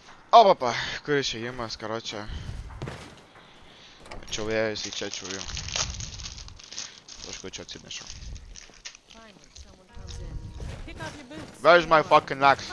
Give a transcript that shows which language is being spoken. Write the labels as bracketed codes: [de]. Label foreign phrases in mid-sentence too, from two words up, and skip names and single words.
[lt] Opapa, kur išėjimas, karočią. Čia vėjus į čia čiūju. Kažko čia atsinešiau. [en] Finally, someone comes in. Kick off your boots. Where's my Get fucking rolling. axe?